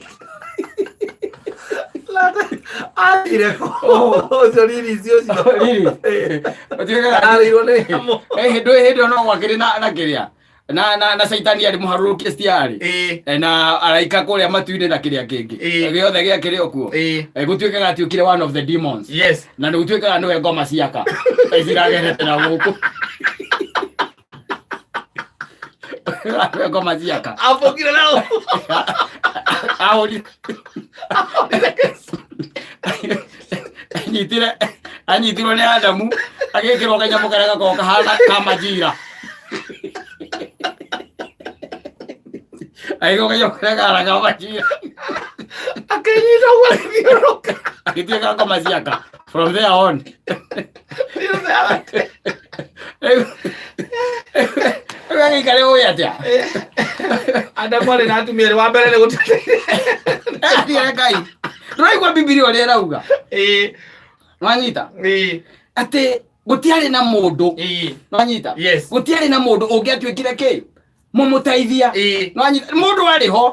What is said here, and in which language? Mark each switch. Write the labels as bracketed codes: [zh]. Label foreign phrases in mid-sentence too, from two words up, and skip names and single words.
[ki] Riri hĩndĩ no gwakĩrĩ na kĩrĩa na Saitani arĩ mũharũrũkie stiarĩ na araika kũrĩa matu-inĩ na kĩrĩa kĩngĩ gĩothe gĩakĩrĩ o kuo gũtuĩkaga atĩ ũkire [en] one of the demons [ki] na nĩ gũtuĩkaga nĩwe ngoma ciaka ciragerete na gũkũ ngoma ciaka apokire nao anyitirwo nĩ Adamu agĩkĩrwo kanyamũ karĩa gakoragwo kahana ka majira agĩkĩrwo kanyamũ karĩa kahana ka majira akĩnyita gwathiũrũka agĩtuĩka ngoma ciaka [en] from there on [ki] agĩikare ũĩ atĩa Adamu arĩ na atumia erĩ wa mbere nĩ gũteithia Ngai ndũraigua Bibilia ũrĩa ĩrauga nwanyita atĩ gũtiarĩ na mũndũ nwanyita gũtiarĩ na mũndũ ũngĩatuĩkire kĩ mũmũteithia nwanyita mũndũ arĩ ho